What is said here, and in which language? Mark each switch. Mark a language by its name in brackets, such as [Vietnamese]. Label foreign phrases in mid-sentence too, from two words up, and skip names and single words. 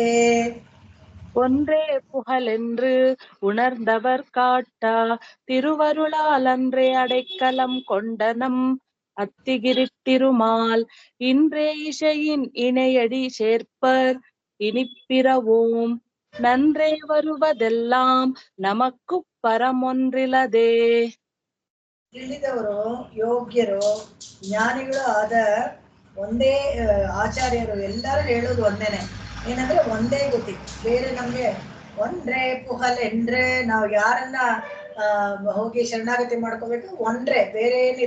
[Tamil] ஒன்றே புகழென்று உணர்ந்தவர் காட்ட திருவருளால் அன்றே அடைக்கலம் கொண்டனம் அத்திகிரி திருமால் இன்றே இசையின் இணையடி சேர்ப்பர் இனிப்பிரவோம் நன்றே வருவதெல்லாம் நமக்கு பரமொன்றிலதே. [Kannada] ತಿಳಿದವರು, ಯೋಗ್ಯರು, ಜ್ಞಾನಿಗಳು ಆದ ಒಂದೇ ಆಚಾರ್ಯರು ಎಲ್ಲರೂ ಹೇಳೋದು ಒಂದೇನೆ. ಏನಂದ್ರೆ ಒಂದೇ ಗತಿ, ಬೇರೆ ನಮ್ಗೆ ಒಂದ್ರೆ ಪುಹಲೆಂದ್ರೆ ನಾವು ಯಾರನ್ನ ಹೋಗಿ ಶರಣಾಗತಿ ಮಾಡ್ಕೋಬೇಕು, ಒಂದ್ರೆ ಬೇರೆ ಏನಿಲ್ಲ.